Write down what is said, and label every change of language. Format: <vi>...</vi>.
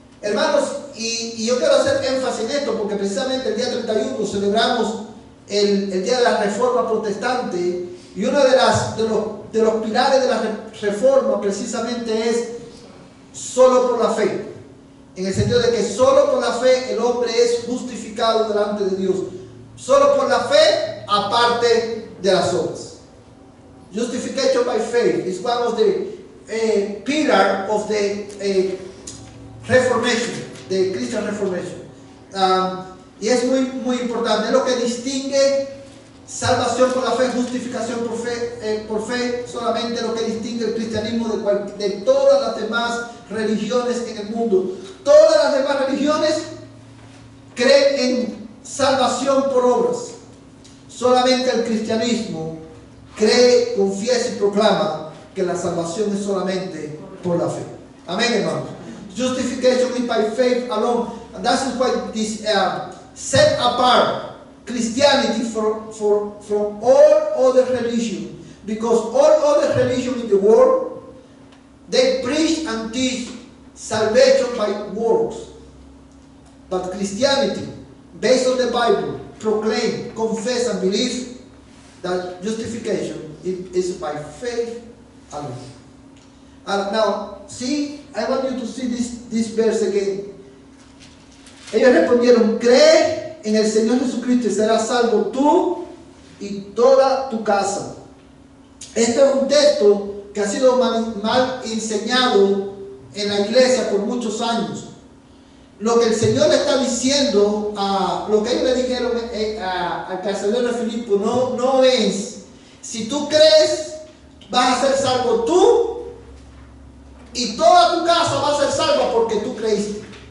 <es>Hermanos, y yo quiero hacer énfasis en esto, porque precisamente el día 31 celebramos el día de la Reforma Protestante, y uno de los pilares de la Reforma precisamente es solo por la fe, en el sentido de que solo por la fe el hombre es justificado delante de Dios, solo por la fe aparte de las obras.</es> <en>Justification by faith is one of the pillar of the Reformation, the Christian Reformation.</en> <es>Y es muy importante, es lo que distingue salvación por la fe, justificación por fe, solamente lo que distingue el cristianismo de todas las demás religiones en el mundo. Todas las demás religiones creen en salvación por obras. Solamente el cristianismo cree, confiesa y proclama que la salvación es solamente por la fe. Amén, hermanos.</es> <en>Justification is by faith alone, and that's why this set apart Christianity from all other religion, because all other religion in the world, they preach and teach salvation by works, but Christianity, based on the Bible, proclaim, confess and believe that justification is by faith alone. Now, see, I want you to see this verse again.</en> <es>Ellos respondieron: cree en el Señor Jesucristo y serás salvo tú y toda tu casa. Este es un texto que ha sido mal enseñado en la iglesia por muchos años. Lo que el Señor le está diciendo, lo que ellos le dijeron al carcelero de Filipo, no es: si tú crees, vas a ser salvo tú y toda tu casa va a ser salva porque tú creíste.</es>